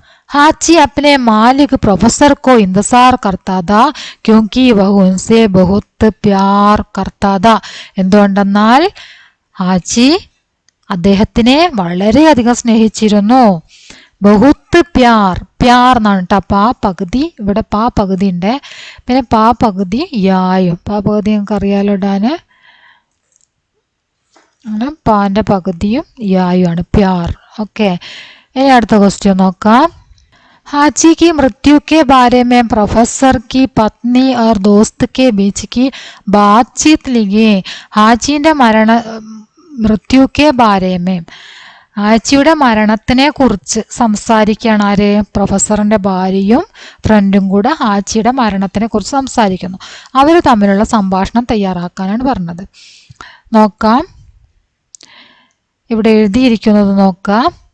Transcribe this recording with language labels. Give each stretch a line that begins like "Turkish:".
Hindi: हाची अपने मालिक प्रोफेसर को इंतजार करता था क्योंकि वह उनसे बहुत प्यार करता था.
Malayalam: എന്തുകൊണ്ടെന്നാൽ ഹാച്ചി അദ്ദേഹത്തിനെ വളരെയധികം സ്നേഹിച്ചിരുന്നു.
Hindi: ബഹുത്ത് പ്യാർ.
Malayalam: പ്യാർ എന്നാണ് കേട്ടോ. പാ പകുതി, ഇവിടെ പാ പകുതി ഉണ്ട്. പിന്നെ പാ പകുതി യായും. പാ പകുതി നിങ്ങൾക്ക് അറിയാലോ ഇടാന്. അങ്ങനെ പാന്റെ പകുതിയും യായും ആണ് പ്യാർ. ഓക്കെ, ഇനി അടുത്ത ക്വസ്റ്റ്യൻ നോക്കാം.
Hindi: हाची की मृत्यु के बारे में प्रोफेसर की पत्नी और दोस्त के बीच की बातचीत लिखी. ഹാച്ചിന്റെ മൃത്യു കെ ബാരേമേ.
Malayalam: ഹാച്ചിയുടെ മരണത്തിനെ കുറിച്ച് സംസാരിക്കുകയാണ് ആര്? പ്രൊഫസറിന്റെ ഭാര്യയും ഫ്രണ്ടും കൂടെ ഹാച്ചിയുടെ മരണത്തിനെ കുറിച്ച് സംസാരിക്കുന്നു. അവർ തമ്മിലുള്ള സംഭാഷണം തയ്യാറാക്കാനാണ് പറഞ്ഞത്. നോക്കാം, ഇവിടെ എഴുതിയിരിക്കുന്നത് നോക്കാം.